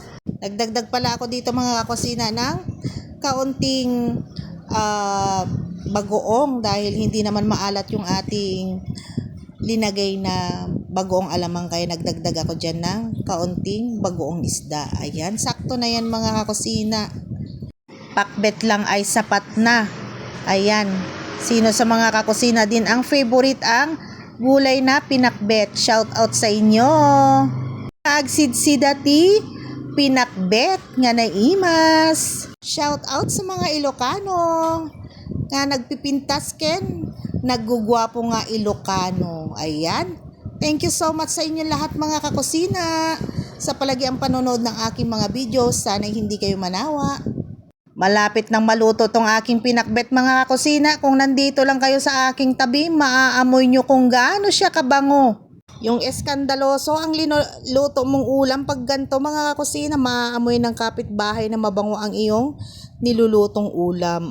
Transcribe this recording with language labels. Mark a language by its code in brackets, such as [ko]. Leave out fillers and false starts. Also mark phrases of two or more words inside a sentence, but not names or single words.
[tl] Nagdagdag pala ako dito mga kakusina ng kaunting bagoong dahil hindi naman maalat yung ating linagay na bagoong alamang, kaya nagdagdag ako dyan ng kaunting bagoong isda. Ayan, sakto na yan mga kakusina. Pakbet lang ay sapat na. Ayan, sino sa mga kakusina din ang favorite ang gulay na pinakbet? [en] Shout out [tl] sa inyo. [ilo] Agsidsidati pinakbet nga naimas. [en] Shout out [tl] sa mga [ilo] Ilocano nga nagpipintas ken naggugwapo nga Ilocano. [tl] Ayan, [en] thank you so much [tl] sa inyo lahat mga kakusina sa palagi ang panonood ng aking mga videos. Sana hindi kayo manawa. Malapit nang maluto tong aking pinakbet mga kakusina. Kung nandito lang kayo sa aking tabi, maaamoy nyo kung gaano siya kabango. Yung eskandaloso ang luto mong ulam pag ganito mga kakusina, maaamoy ng kapitbahay na mabango ang iyong nilulutong ulam.